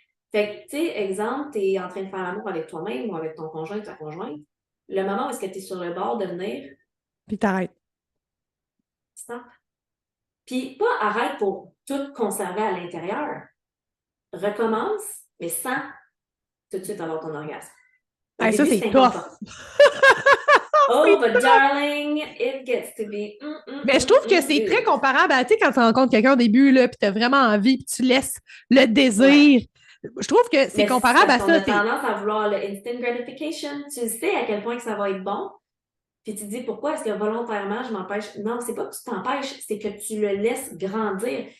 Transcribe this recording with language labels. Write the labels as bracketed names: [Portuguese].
[French] Fait que, tu sais, exemple, tu es en train de faire l'amour avec toi-même ou avec ton conjoint ou ta conjointe. Le moment où est-ce que tu es sur le bord de venir... Puis t'arrêtes. Stop. Puis pas arrête pour tout conserver à l'intérieur. Recommence, mais sans tout de suite avoir ton orgasme. Hey, ça, c'est tough. [English] Oh, but darling, it gets to be... [French] Mais je trouve que c'est très comparable à, tu sais, quand tu rencontres quelqu'un au début, là, puis tu as vraiment envie, puis tu laisses le désir. Je trouve que c'est comparable à ça. On a tendance à vouloir le [English] instant gratification. [French] Tu sais à quel point que ça va être bon. Puis tu te dis, pourquoi est-ce que volontairement je m'empêche? Non, c'est pas que tu t'empêches, c'est que tu le laisses grandir.